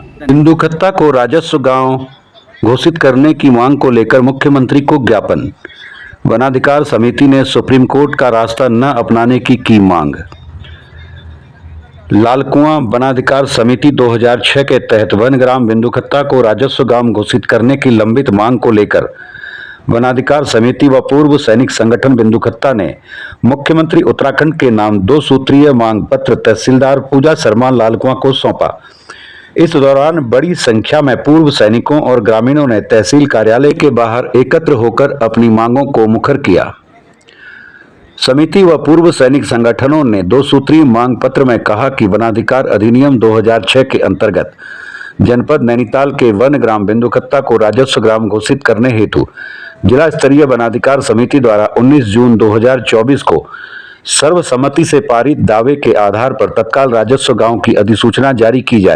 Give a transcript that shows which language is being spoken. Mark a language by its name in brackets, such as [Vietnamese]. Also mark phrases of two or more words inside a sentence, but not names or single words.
[Hindi] बिंदुकत्ता को राजस्व गांव घोषित करने की मांग को लेकर मुख्यमंत्री को ज्ञापन। वनाधिकार समिति ने सुप्रीम कोर्ट का रास्ता न अपनाने की मांग। लालकुआं वनाधिकार समिति 2006 के तहत वन ग्राम बिंदुकत्ता को राजस्व ग्राम घोषित करने की लंबित मांग को लेकर वनाधिकार समिति व पूर्व सैनिक संगठन बिंदुकत्ता ने मुख्यमंत्री उत्तराखंड के नाम 2 सूत्रीय मांग पत्र तहसीलदार पूजा शर्मा लालकुआं को सौंपा। इस दौरान बड़ी संख्या में पूर्व सैनिकों और ग्रामीणों ने तहसील कार्यालय के बाहर एकत्र होकर अपनी मांगों को मुखर किया। समिति व पूर्व सैनिक संगठनों ने 2 सूत्रीय मांग पत्र में कहा कि वनाधिकार अधिनियम 2006 के अंतर्गत जनपद नैनीताल के वन ग्राम बिंदुकत्ता को राजस्व ग्राम घोषित करने हेतु जिला स्तरीय वनाधिकार समिति द्वारा 19 जून 2024 को सर्वसम्मति से पारित दावे के आधार पर तत्काल राजस्व गांव की अधिसूचना जारी की जाए।